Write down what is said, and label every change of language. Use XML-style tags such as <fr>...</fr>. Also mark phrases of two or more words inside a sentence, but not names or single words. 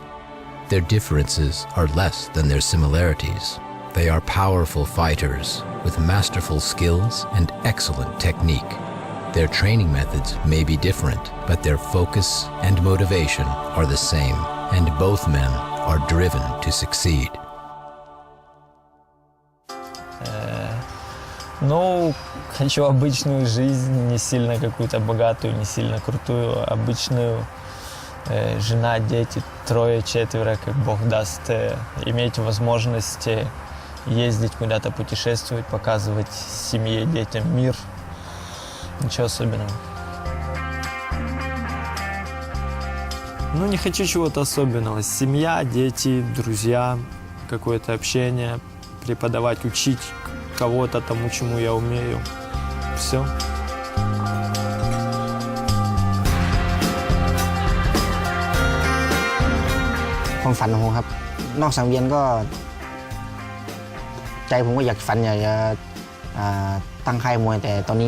<en>Their differences are less than their similarities. They are powerful fighters with masterful skills and excellent technique. Their training methods may be different, but their focus and motivation are the same, and both men are driven to succeed.</en> <ru>Ну, хочу обычную жизнь, не сильно какую-то богатую, не сильно крутую, обычную. Жена, дети, 3-4, как Бог даст, иметь возможность ездить куда-то, путешествовать, показывать семье, детям мир. Ничего особенного. Ну, не хочу чего-то особенного. Семья, дети, друзья, какое-то общение, преподавать, учить кого-то тому, чему я умею. Все.</ru> <th>ความฝันของผมครับนอกสังเวียนก็ใจผมก็อยากฝันอยากจะตั้งค่ายมวยแต่ตอนนี้</th>